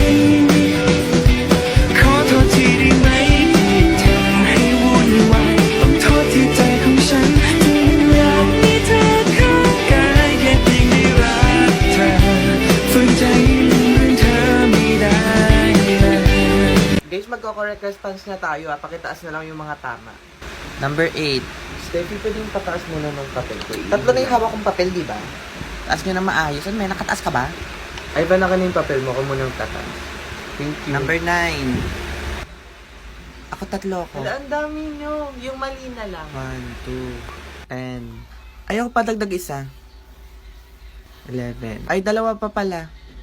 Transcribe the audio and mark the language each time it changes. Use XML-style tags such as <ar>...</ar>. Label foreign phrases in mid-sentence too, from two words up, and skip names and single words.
<th>ขอโทษทีได้ไหมทำให้วุ่นวายต้องโทษที่ใจของฉันที่อยากมีเธอข้างกายแค่เพียงได้รักเธอฝืนใจลืมเรื่องเธอไม่ได้เลย</th> <tl>guys, magko-</tl> <en>correct response</en> <tl>na tayo ah. Pakitaas na lang yung mga tama. Number 8. Steffi, pwedeng pataas muna ng papel ko. Tatlo na yung hawak kong papel, di ba? Taas nyo na maayos. Ano, may nakataas ka ba? Ivan, naka na yung papel mo. Ako muna yung tataas.</tl> <en>Thank you.</en> <tl>Number 9. Ako 3 ko. Wala, ang dami nyo. Yung mali na lang. 1, 2, 10. Ayaw pa dagdag isa. 11. Ay, 2 pa pala.</tl>